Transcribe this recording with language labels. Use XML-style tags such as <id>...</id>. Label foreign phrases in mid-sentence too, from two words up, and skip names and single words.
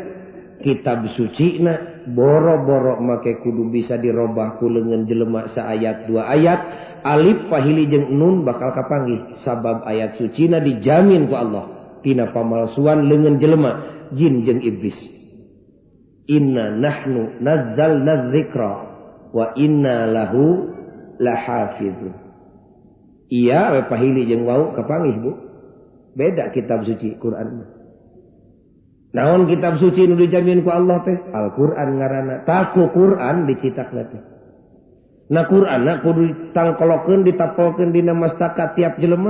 <su>Kitab suci na boro-boro make kudu bisa dirobah ku leungeun jelema saayat dua ayat, alif pahili jeung nun bakal kapanggih sabab ayat suci na dijamin ku Allah tina pamalsuan leungeun jelema jin jeung iblis.</su> <ar>إنا نحن نزلنا الذكر وإنا له لحافظون.</ar> <su>Iya we pahili jeung wau kapanggih Bu. Beda kitab suci Quran. Naon kitab suci nu dijamin ku Allah teh? Al-Qur'an ngaranna. Tah ku Qur'an dicitakna teh. Na Qur'anna kudu ditangkolokeun ditapolkeun dina mastaka tiap jelema.</su>